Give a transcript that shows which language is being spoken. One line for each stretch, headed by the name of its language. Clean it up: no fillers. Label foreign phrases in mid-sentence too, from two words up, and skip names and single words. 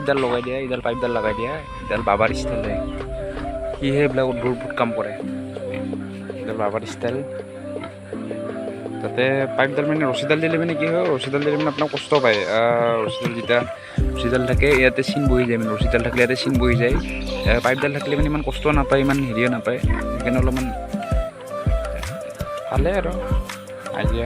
Hindi: डाल लगा दिया, इधर पाइप डाल लगा दिया, इधर बाबर स्टाइल है ये है ब्लैक बहुत काम करे इधर बाबर स्टाइल
Assamese: তাতে পাইপডাল মানে ৰছীডাল দিলে মানে কি হয়, ৰছীডাল দিলে মানে আপোনাৰ কষ্ট পায়। ৰছীডাল যেতিয়া ৰছীডাল থাকে ইয়াতে চিন বহি যায়, মানে ৰছীডাল থাকিলে ইয়াতে চিন বহি যায়। পাইপডাল থাকিলে মানে ইমান কষ্ট নাপায়, ইমান হেৰিও নাপায়, সেইকাৰণে অলপমান ভালে আৰু আইডিয়া।